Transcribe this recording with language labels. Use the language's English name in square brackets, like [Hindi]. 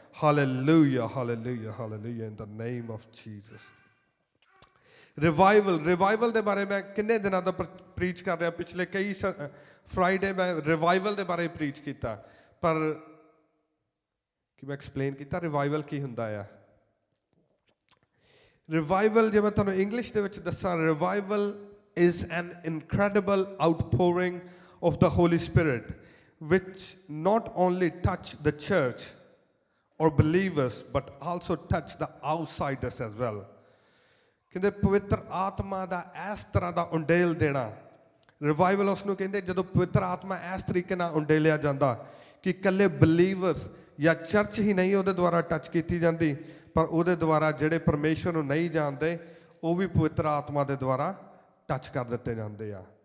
[English] Hallelujah hallelujah hallelujah in the name of Jesus. [Punjabi] Revival ਦੇ ਬਾਰੇ ਮੈਂ ਕਿੰਨੇ ਦਿਨਾਂ ਦਾ ਪ੍ਰੀਚ ਕਰ ਰਿਹਾ। ਪਿਛਲੇ ਕਈ ਫਰਾਈਡੇ ਮੈਂ ਰਿਵਾਈਵਲ ਦੇ ਬਾਰੇ ਪ੍ਰੀਚ ਕੀਤਾ, ਪਰ ਕੀ ਮੈਂ ਐਕਸਪਲੇਨ ਕੀਤਾ ਰਿਵਾਈਵਲ ਕੀ ਹੁੰਦਾ ਆ। ਰਿਵਾਈਵਲ ਜੇ ਮੈਂ ਤੁਹਾਨੂੰ ਇੰਗਲਿਸ਼ ਦੇ ਵਿੱਚ ਦੱਸਾਂ, [English] Revival is an incredible outpouring of the Holy Spirit which not only touch the church or believers but also touch the outsiders as well. [Punjabi] ਕਹਿੰਦੇ ਪਵਿੱਤਰ ਆਤਮਾ ਦਾ ਇਸ ਤਰ੍ਹਾਂ ਦਾ ਉੰਡੇਲ ਦੇਣਾ, ਰਿਵਾਈਵਲ ਉਸ ਨੂੰ ਕਹਿੰਦੇ ਜਦੋਂ ਪਵਿੱਤਰ ਆਤਮਾ ਇਸ ਤਰੀਕੇ ਨਾਲ ਉੰਡੇਲਿਆ ਜਾਂਦਾ ਕਿ ਇਕੱਲੇ ਬਲੀਵਰਸ ਜਾਂ ਚਰਚ ਹੀ ਨਹੀਂ ਉਹਦੇ ਦੁਆਰਾ ਟੱਚ ਕੀਤੀ ਜਾਂਦੀ, ਪਰ ਉਹਦੇ ਦੁਆਰਾ ਜਿਹੜੇ ਪਰਮੇਸ਼ਵਰ ਨੂੰ ਨਹੀਂ ਜਾਣਦੇ ਉਹ ਵੀ ਪਵਿੱਤਰ ਆਤਮਾ ਦੇ ਦੁਆਰਾ ਟੱਚ ਕਰ ਦਿੱਤੇ ਜਾਂਦੇ ਆ।